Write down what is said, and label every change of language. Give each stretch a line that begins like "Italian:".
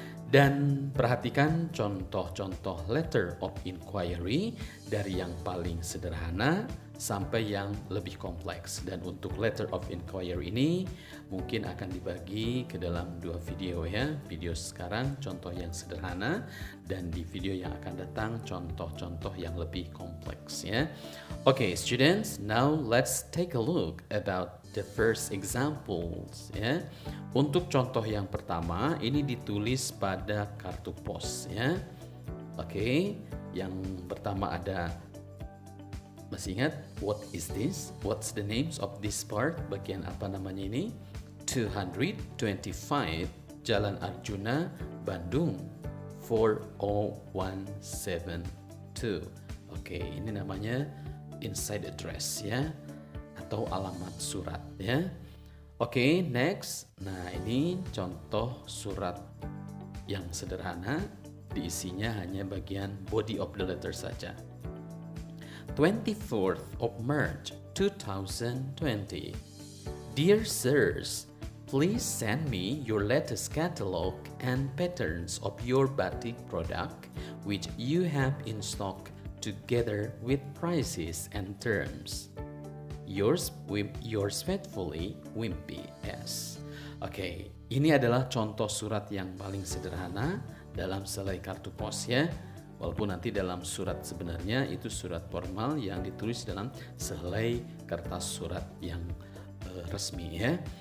Indonesian: Dan perhatikan contoh-contoh letter of inquiry dari yang paling sederhana sampai yang lebih kompleks. Dan untuk letter of inquiry ini mungkin akan dibagi ke dalam dua video ya. Video sekarang contoh yang sederhana, dan di video yang akan datang contoh-contoh yang lebih kompleks ya.
English: Okay, students, now let's take a look about the first examples ya.
Indonesian: Untuk contoh yang pertama ini ditulis pada kartu pos ya. Oke, yang pertama ada, masih ingat
English: what is this? What's the names of this part?
Indonesian: Bagian apa namanya ini? 225 Jalan Arjuna, Bandung 40172. Oke, ini namanya inside address ya, atau alamat surat ya. Oke, next. Nah, ini contoh surat yang sederhana, diisinya hanya bagian body of the letter saja.
English: 24th of March 2020. Dear sirs, please send me your latest catalog and patterns of your batik product which you have in stock together with prices and terms. Yours faithfully, Wimpy S.
Indonesian: Oke, ini adalah contoh surat yang paling sederhana dalam selai kartu pos ya. Walaupun nanti dalam surat sebenarnya itu surat formal yang ditulis dalam selai kertas surat yang resmi ya.